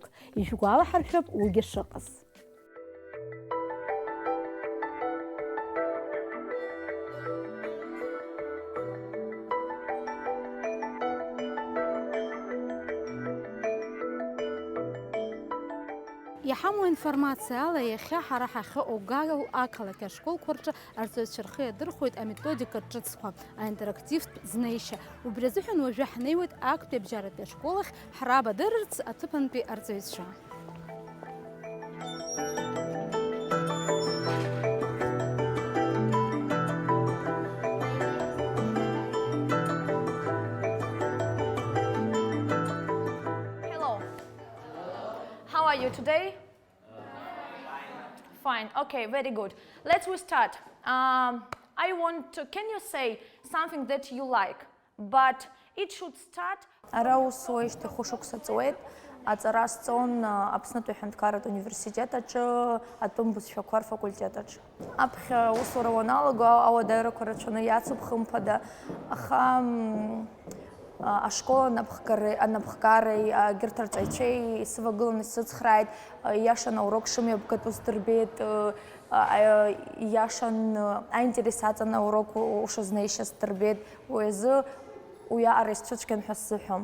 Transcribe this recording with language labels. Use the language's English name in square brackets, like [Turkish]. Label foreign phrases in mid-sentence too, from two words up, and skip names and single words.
[Abkhazian] Ишәгәалаҳаршәап уигьы шыҟаз. Иҳамоу информациа ала иахьа ҳара ҳахьыҟоу Гагл ақалақь ашколқәа рҿы арҵаҩцәа рхы иадырхәоит аметодика ҿыцқәа, аинтерактивтә знеишьа. Убри азыҳәан уажәы ҳнеиуеит актәи абжьаратәи ашкол ахь ҳрабадырырц аҭыԥантәи арҵаҩцәа. [English] Hello. How are you today? Fine. Okay, very good. Let's start. I want to, can you say something that you like, but it should start. [Abkhazian] Ара усуеишьҭ хәышықәса ҵуеит, аҵара сҵон Аԥснытәи аҳәынҭқарратә университет аҿы атәым бызшәақәа рфакультет аҿы. Аԥхьа аусура уаналаго ауадаҩрақәа рацәаны иацуп хымԥада, аха ашкол анапхгареи егьырҭ арҵаҩцәеи сывагыланы исыцхрааит, иашан аурок шымҩаԥгатәу сдырбеит, иашан аинтерес аҵан аурок ушазнеишьа сдырбеит, уи азы уиаҟара исцәыцәгьан ҳәа сзыҳәом.